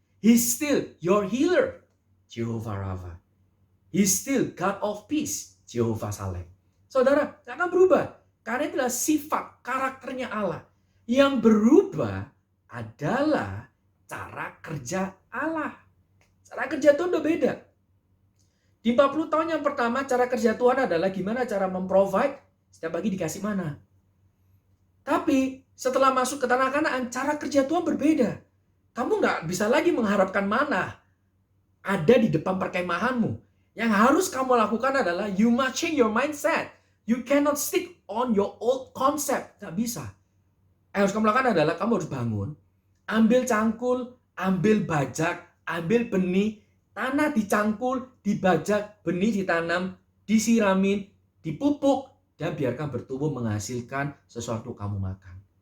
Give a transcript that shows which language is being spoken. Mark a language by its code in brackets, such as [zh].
[en] He's still your healer, Jehovah Rafa. He's still God of peace, Jehovah Salem. [id] Saudara, nggak akan berubah. Karena itulah sifat karakternya Allah. Yang berubah adalah cara kerja Allah. Cara kerja Tuhan udah beda. Di 40 tahun yang pertama, cara kerja Tuhan adalah gimana cara memprovide, setiap pagi dikasih mana. Tapi setelah masuk ke tanah Kanaan, cara kerja Tuhan berbeda. Kamu nggak bisa lagi mengharapkan mana ada di depan perkemahanmu. Yang harus kamu lakukan adalah [en] you must change your mindset. You cannot stick on your old concept. [id] Nggak bisa. Yang harus kamu lakukan adalah kamu harus bangun, ambil cangkul, ambil bajak, ambil benih, tanah dicangkul, dibajak, benih ditanam, disiramin, dipupuk, dan biarkan bertumbuh menghasilkan sesuatu kamu makan.